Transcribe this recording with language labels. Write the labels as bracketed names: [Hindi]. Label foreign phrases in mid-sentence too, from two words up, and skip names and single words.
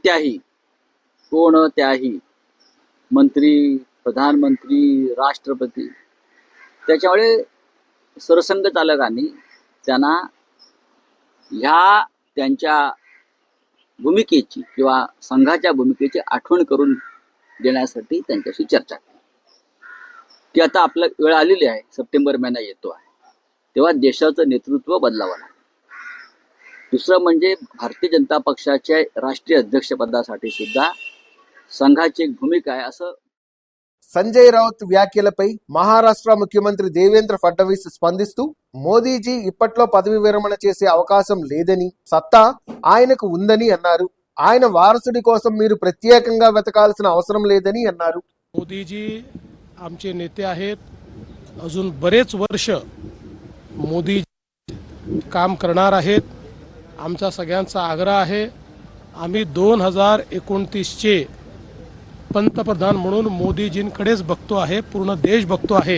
[Marathi] कोणत्याही मंत्री, प्रधानमंत्री, राष्ट्रपती, त्याच्यामुळे सरसंघचालकांनी त्यांना ह्या त्यांच्या भूमिकेची किंवा संघाच्या भूमिकेची आठवण करून देण्यासाठी त्यांच्याशी चर्चा केली की आता आपला वेळ आलेली आहे, सप्टेंबर महिना येतो आहे, तेव्हा देशाचं नेतृत्व बदलावं लागेल. दुसरं म्हणजे भारतीय जनता पक्षाच्या राष्ट्रीय अध्यक्षपदासाठी सुद्धा संघाची एक भूमिका आहे असं [Telugu] సంజయ్ రౌత్ వ్యాఖ్యలపై మహారాష్ట్ర ముఖ్యమంత్రి దేవేంద్ర ఫడ్నవీస్ స్పందిస్తూ మోదీజీ ఇప్పట్లో పదవి విరమణ చేసే అవకాశం లేదని, సత్తా ఆయనకు ఉందని అన్నారు. ఆయన వారసుడి కోసం మీరు ప్రత్యేకంగా వెతకాల్సిన అవసరం లేదని అన్నారు. [Marathi] मोदीजी आमचे नेते आहेत, अजून बरेच वर्ष मोदी काम करणार आहेत. आमचा सगळ्यांचा आग्रह आहे, आम्ही 2029चे पंतप्रधान म्हणून मोदीजींकडेच बघतो आहे, पूर्ण देश बघतो आहे.